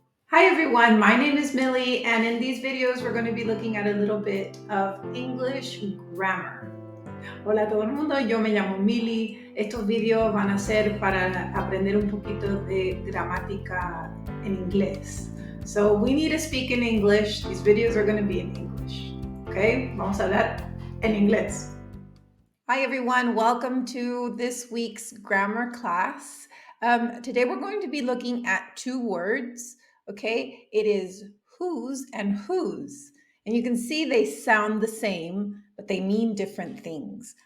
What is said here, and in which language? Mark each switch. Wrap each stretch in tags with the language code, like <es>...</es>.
<en>Hi everyone, my name is Millie, and in these videos we're going to be looking at a little bit of English grammar.</en> <es>Hola a todo el mundo, yo me llamo Millie. Estos videos van a ser para aprender un poquito de gramática en inglés.</es> <en>So we need to speak in English. These videos are going to be in English.</en> <es>Okay, vamos a hablar en inglés.</es> <en>Hi everyone, welcome to this week's grammar class. Today we're going to be looking at two words. Okay, it is whose and whose. And you can see they sound the same, but they mean different things.</en>